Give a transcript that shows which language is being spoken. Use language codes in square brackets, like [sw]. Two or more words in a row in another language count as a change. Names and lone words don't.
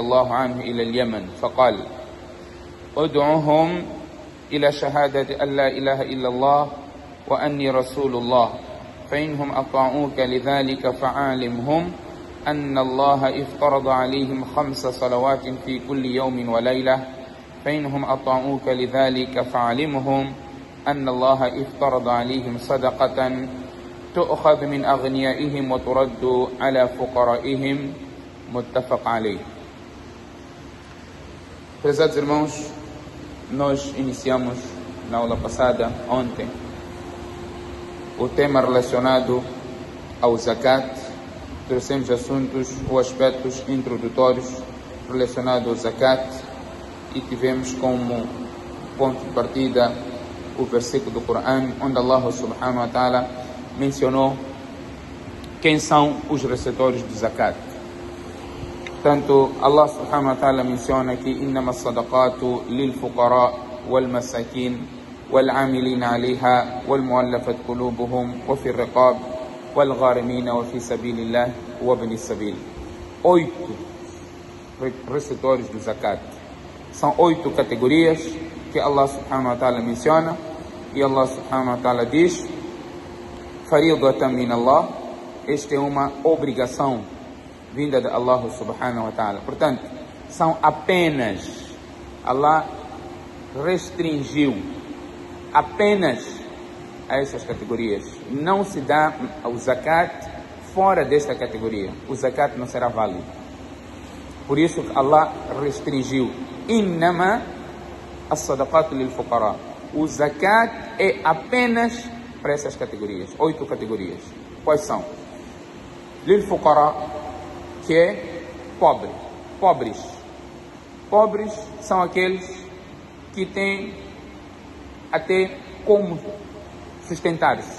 [ar] الله عنه إلى اليمن فقال: ادعوهم إلى شهادة أن لا إله إلا الله وأني رسول الله، فإنهم أطاعوك لذلك فعالمهم أن الله افترض عليهم 5 صلوات في كل يوم وليلة، فإنهم أطاعوك لذلك فعلمهم أن الله افترض عليهم صدقة تؤخذ من أغنيائهم وترد على فقرائهم. متفق عليه. [pt] Prezados irmãos, nós iniciamos na aula passada, ontem, o tema relacionado ao zakat. Trouxemos assuntos ou aspectos introdutórios relacionados ao zakat e tivemos como ponto de partida o versículo do Corão, onde [ar] الله سبحانه وتعالى [pt] mencionou quem são os receptores do zakat. Portanto, [ar] الله سبحانه وتعالى [pt] menciona que [ar] إنما الصدقات للفقراء والمساكين والعاملين عليها والمؤلفة قلوبهم وفي الرقاب والغارمين وفي سبيل الله وابن السبيل. [pt] 8 receptores do zakat. São 8 categorias que [ar] الله سبحانه وتعالى [pt] menciona, e [ar] الله سبحانه وتعالى [pt] diz: [ar] فريضة من الله, [pt] esta é uma obrigação vinda de [ar] الله سبحانه وتعالى. [pt] Portanto, são apenas, Allah restringiu apenas a essas categorias. Não se dá o zakat fora desta categoria. O zakat não será válido. Por isso Allah restringiu. [ar] إنما الصدقات للفقراء. [pt] O zakat é apenas para essas categorias. 8 categorias. Quais são? [ar] للفقراء, [pt] que é pobre. Pobres. Pobres são aqueles que têm até como sustentar-se.